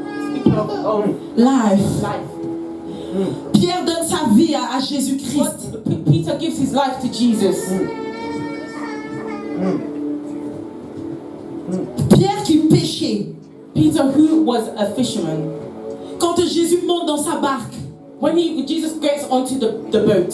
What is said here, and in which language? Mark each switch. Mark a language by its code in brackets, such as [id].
[en] speaking of Life. life. [fr] Pierre donne sa vie à Jésus-Christ. [en] Peter gives his life to Jesus. [fr] Pierre qui péchait. [en] Peter, who was a fisherman, [fr] Quand Jésus monte dans sa barque, [en] when Jesus gets onto the boat,